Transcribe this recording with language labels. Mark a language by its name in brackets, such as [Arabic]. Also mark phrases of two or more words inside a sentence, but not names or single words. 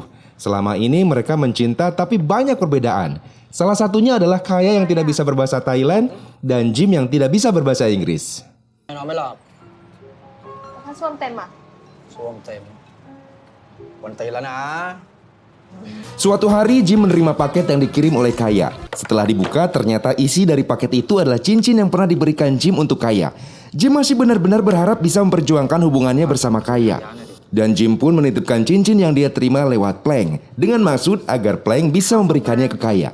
[Indonesian] Selama ini mereka mencinta tapi banyak perbedaan. Salah satunya adalah Kaya yang tidak bisa berbahasa Thailand dan Jim yang tidak bisa berbahasa Inggris. [Thai] นอนไม่หลับ ถ้าช่วงเต็มอ่ะ ช่วงเต็มวันตีแล้วนะ [Indonesian] Suatu hari Jim menerima paket yang dikirim oleh Kaya. Setelah dibuka, ternyata isi dari paket itu adalah cincin yang pernah diberikan Jim untuk Kaya. Jim masih benar-benar berharap bisa memperjuangkan hubungannya bersama Kaya. Dan Jim pun menitipkan cincin yang dia terima lewat Plank, dengan maksud agar Plank bisa memberikannya ke Kaya.